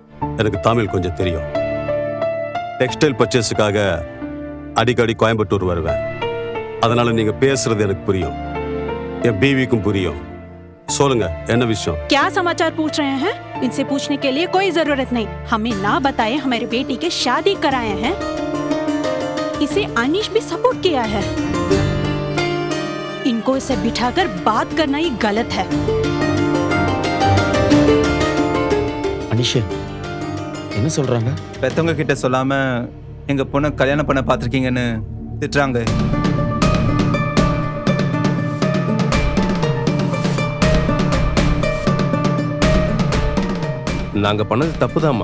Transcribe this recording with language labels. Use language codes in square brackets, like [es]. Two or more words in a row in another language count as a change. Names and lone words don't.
[ta] எனக்கு தமிழ் கொஞ்சம் தெரியும். டெக்ஸ்டைல் பர்ச்சேஸுக்காக அடிக்கடி கோயம்புத்தூர் வருவேன். அதனால நீங்க பேசுறது எனக்கு புரியும், என் बीवी-க்கும் புரியும். சொல்லுங்க, என்ன விஷயம்? [hi] क्या समाचार पूछ रहे हैं? इनसे पूछने के लिए कोई जरूरत नहीं. हमें ना बताए हमारी बेटी के शादी कराए हैं. इसे अनीश भी सपोर्ट किया है. इनको इसे बिठाकर बात करना ही गलत है. [ta] அனிஷ் என்ன சொல்றாங்க? பெத்தவங்க கிட்ட சொல்லாம எங்க பொண்ணை கல்யாணம் பண்ண பார்த்துருக்கீங்கன்னு திட்டுறாங்க. நாங்கள் பண்ணது தப்புதாம்மா.